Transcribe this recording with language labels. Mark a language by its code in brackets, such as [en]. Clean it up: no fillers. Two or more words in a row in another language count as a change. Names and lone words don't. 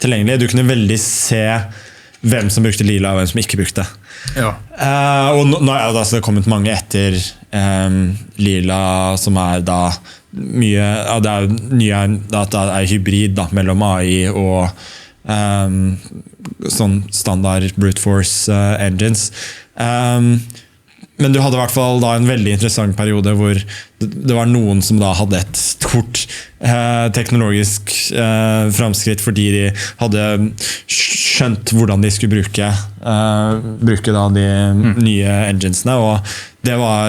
[no] Du kunne veldig se hvem som brukte Lila og hvem som ikke brukte. Ja. Og nå er det altså kommet mange etter Lila, som er da mye, det er nye, at det er hybrid da, mellom AI og sånn standard [en] brute force engines. [no] Men du hadde i hvert fall da en veldig interessant periode hvor det var noen som da hadde et stort teknologisk framskritt fordi de hadde skjønt hvordan de skulle bruke da de nye enginesene, og det